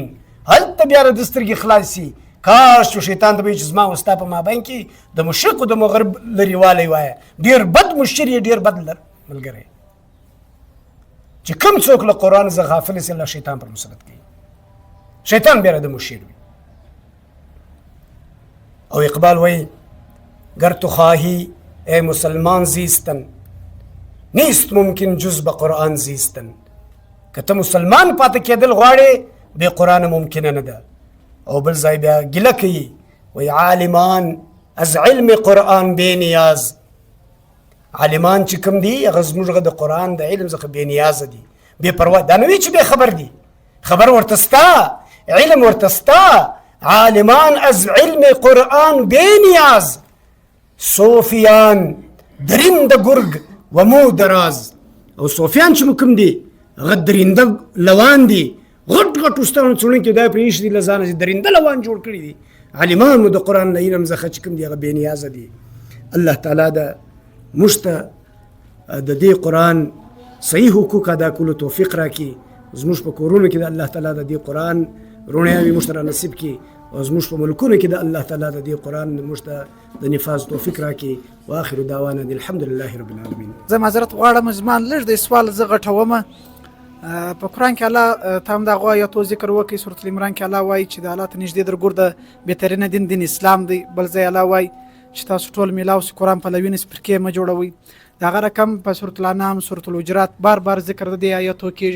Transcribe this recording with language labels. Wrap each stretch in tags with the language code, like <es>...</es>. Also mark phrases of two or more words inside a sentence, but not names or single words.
<ps>هلته بیا د سترګې خلاصي، کاش چې شیطان ته به چې زما او ستا په مابین کې د مشرق او د مغرب لرېوالی وایه، ډېر بد مشر یې، ډېر بد ملګری. چې کوم څوک له قرآن څخه غافل سي الله شیطان پر مسلط کوي، شیطان بیا د مشر وي. او اقبال وایي</ps> <fa>گر تو خواهی ای مسلمان زیستن، نیست ممکن جز به قرآن زیستن.</fa> <ps>که ته مسلمان پاتې کېدل غواړې بې قرآن ممکنه نه ده. او بل ځای بیا ګیله کوي وایي</ps> <fa>عالمان از علم قرآن بې نیاز.</fa> <ps>عالمان چې کوم دي هغه زموږ د قرآن د علم څخه بې نیازه دي، بې پروا. دا نه وي چې بې خبر دي، خبر ورته سته، علم ورته سته.</ps> <fa>عالمان از علم قرآن بې نیاز، صوفیان درنده گرگ و مو دراز.</fa> <ps>او صوفیان چې کوم دي هغه درنده لوان دي، غټ غټ استادان څوڼکي دا پرېښي دي له ځانه چې درنده لوان جوړ کړي دي. عالمان مو د قرآن له علم څخه چې کوم دي هغه بې نیازه دي. الله تعالی د موږ ته د دې قرآن صحیح حقوق ادا کولو توفیق راکړي. زموږ په کورونو کې د الله تعالی د دې قرآن روڼیاوې موږ ته رانصیب کړي، او زموږ په ملکونو کې د الله تعالی د دې قرآن موږ ته د نفاذ توفیق راکړي.</ps> <ar>واخر دعوانا الحمد لله رب العالمین.</ar> <ps>زه معذرت غواړم، زما لږ د سوال زه غټومه. په قرآن کې الله ته هم دغه آیاتو ذکر وکړي. سورة العمران کې الله وایي چې د الله ته نږدې درګور د بهترینه دین اسلام دی. بل ځای الله وایي چې تاسو ټول میلاو سي قرآن پلوي نسي فرقې مه جوړوئ. د هغه رقم په سورة الانعام، سورة الحجرات بار بار ذکر د دې آیاتو کېږي.</ps>